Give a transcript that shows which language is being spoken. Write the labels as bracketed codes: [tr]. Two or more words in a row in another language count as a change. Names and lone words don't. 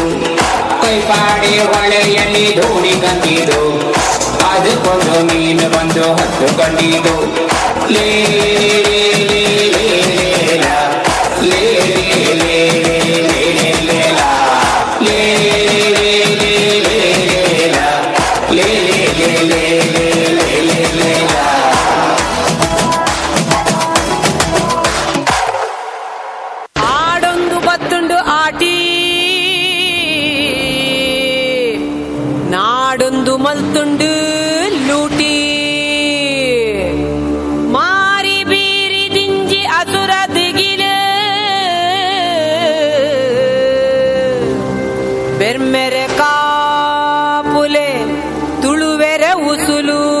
[kn] ಕೈಪಾಡಿ ಹೊಳೆಯಲ್ಲಿ ಧೂಳಿ ಕಂತಿದ್ದು, ಅದಕ್ಕೊಂದು ಮೀನು ಬಂದು ಹತ್ತುಕೊಂಡಿದ್ದು. ಲೇ ಲೇ ಲೇ ಲೇ ಲೇ ಲಾ ಲೇ ಲೇ ಲೇ ಲೇ ಲೇ ಲೇ ಲಾ ಲೇ ಲೇ ಲೇ ಲೇ ಲೇ ಲಾ ಲೇ ಲೇ ಲೇ ಲೇ ಲೇ ಲೇ ಲೇ ಲಾ. [tcy] ಆಡೊಂದು ಬತ್ತುಂಡು ಆಟಿ, ನಾಡೊಂದು ಮಲ್ತುಂಡು ಲೂಟಿ. ಮಾರಿ ಬೀರಿ ದಿಂಜಿ ಅಸುರ ದಿಗಿಲು, ಬೆರ್ಮೆರೆ ಕಾಪುಲೆ ತುಳುವೆರೆ ಉಸುಲು.